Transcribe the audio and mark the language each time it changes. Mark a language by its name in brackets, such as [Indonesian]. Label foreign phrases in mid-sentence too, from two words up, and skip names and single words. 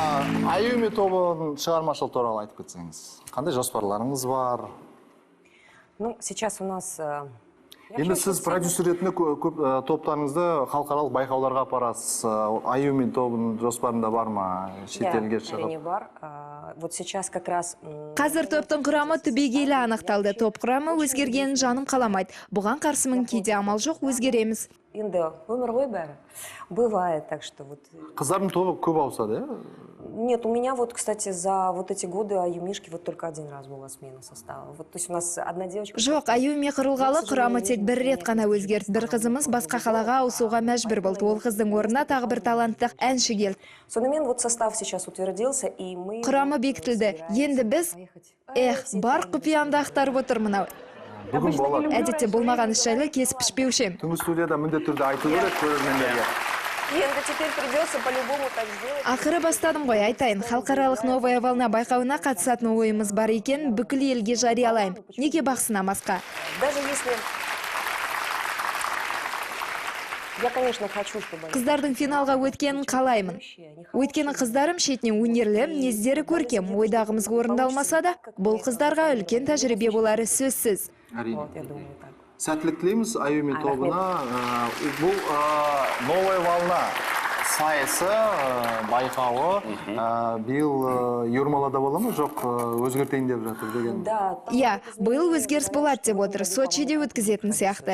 [Kazakh] Ayumi тобының шығармашылығы туралы айтып кетсеңіз. Қандай жоспарларыңыз бар? [Russian] Ну, сейчас у нас... [Kazakh] Енді сіз продюсер ретінде көп топтарыңызды халықаралық байқауларға апарасыз. Аюми тобының жоспарында бар ма? Шетелге әрине шығып? бар. [Russian] Вот сейчас как раз... [Kazakh] Қазір топтың құрамы түбегейлі анықталды. Топ құрамы өзгергенін жаным қаламайды. Бұған қарсымын, кейде амал жоқ, өзгереміз. Енді өмір ғой бәрі. [Russian] Бывает, так что вот... [Kazakh] Қыздардың тобы көп ауысады, иә? [Russian] Нет, у меня вот, кстати, за вот эти годы Аюмишки вот только один раз была смена состава. Вот, то есть у нас одна девочка... [Kazakh] Жоқ, Аюми құрылғалы құрамы тек бір рет қана өзгерді. Бір қызымыз басқа қалаға ауысуға мәжбүр болды. Ол қыздың орнына тағы бір талантты әнші келді. [Russian] Сонымен вот состав сейчас утвердился, и мы... [Kazakh] Құрамы бекітілді. Енді біз, бар құпиямды ақтарып отыр мынау. Бүгін болады. Әдетте болмаған іс жайлы кесіп пішпеуші. Түнгі студияда міндетті түрде айту керек көрермендерге. [Russian] Енді теперь придется по-любому так сделать. [Kazakh] Ақыры бастадым ғой, айтайын. Халықаралық [Russian] новая волна [Kazakh] байқауына қатысатын ойымыз бар екен, бүкіл елге жариялайым. Неге бақсынамасқа? [Russian] Даже если... Я, конечно, хочу, чтобы... [Kazakh] Қыздардың финалға өткенін қалаймын. Өйткені қыздарым шетінен өнерлі, мінездері көркем, ойдағымыз орындалмаса да, бұл қыздарға үлкен тәжірибе болары сөзсіз. Әрине. [Russian] Вот, я думаю, так. [Kazakh] Сәттілік тілейміз Аюми тобына. Бұл [Russian] новая волна [Kazakh] сайысы, байқауы биыл Юрмалада бола ма, жоқ өзгертейін деп жатыр деген? [Russian] Да, [Kazakh] Иә, биыл өзгеріс болады деп отыр, Сочиде өткізетін сияқты.